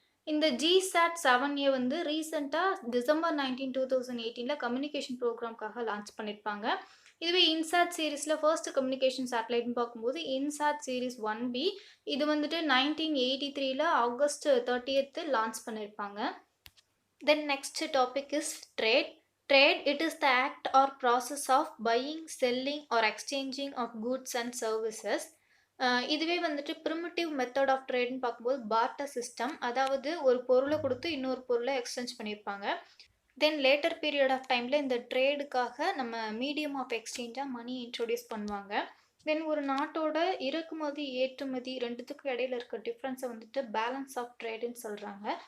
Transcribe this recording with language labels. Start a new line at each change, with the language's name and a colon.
Tamil: இந்த ஜிசாட் 7A வந்து ரீசெண்டாக டிசம்பர் 19, 2018 கம்யூனிகேஷன் ப்ரோக்ராம்காக லான்ச் பண்ணியிருப்பாங்க. இதுவே இன்சாட் சீரீஸில் ஃபர்ஸ்ட் கம்யூனிகேஷன் சேட்டலைட்னு பார்க்கும்போது இன்சாட் சீரீஸ் 1B, இது வந்துட்டு 1983 ஆகஸ்ட் 30 லான்ச் பண்ணியிருப்பாங்க.
English: Then next topic is trade. Trade, it is the act or process of buying, selling or exchanging of goods and services.
Tamil: இதுவே வந்துட்டு ப்ரிமிட்டிவ் மெத்தட் ஆஃப் ட்ரேட்னு பார்க்கும்போது பார்ட்டர் சிஸ்டம், அதாவது ஒரு பொருளை கொடுத்து இன்னொரு பொருளை எக்ஸ்சேஞ்ச் பண்ணியிருப்பாங்க. தென் லேட்டர் பீரியட் ஆஃப் டைமில் இந்த ட்ரேடுக்காக நம்ம மீடியம் ஆஃப் எக்ஸ்சேஞ்சாக மணி இன்ட்ரோடியூஸ் பண்ணுவாங்க. தென் ஒரு நாட்டோட இறக்குமதி ஏற்றுமதி ரெண்டுத்துக்கும் இடையில இருக்க டிஃப்ரென்ஸை வந்துட்டு பேலன்ஸ் ஆஃப் ட்ரேடுன்னு சொல்கிறாங்க.